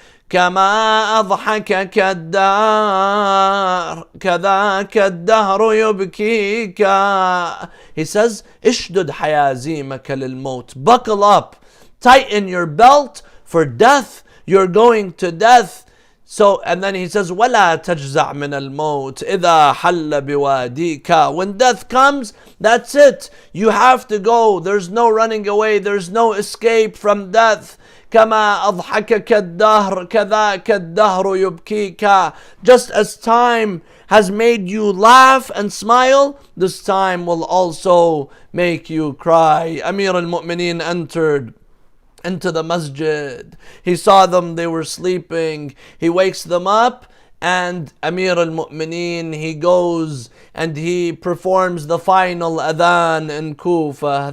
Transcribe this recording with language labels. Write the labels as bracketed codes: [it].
[ar] كما أضحكك الدار كذاك الدهر يبكيك." [en] He says, [ar] "Ishdud hayazimaka lil maut." [en] Buckle up, tighten your belt for death. You're going to death. So, and then he says, [ar] وَلَا تَجْزَعْ مِنَ الْمَوْتِ إِذَا حَلَّ بِوَادِيكَ. [en] When death comes, that's it. You have to go. There's no running away. There's no escape from death. [ar] كما أضحكك الدهر كذاك الدهر يبكيك. [en] Just as time has made you laugh and smile, this time will also make you cry. Amir al-Mu'mineen entered into the masjid. He saw them, they were sleeping. He wakes them up, and Amir al-Mu'mineen, he goes and he performs the final adhan in Kufa.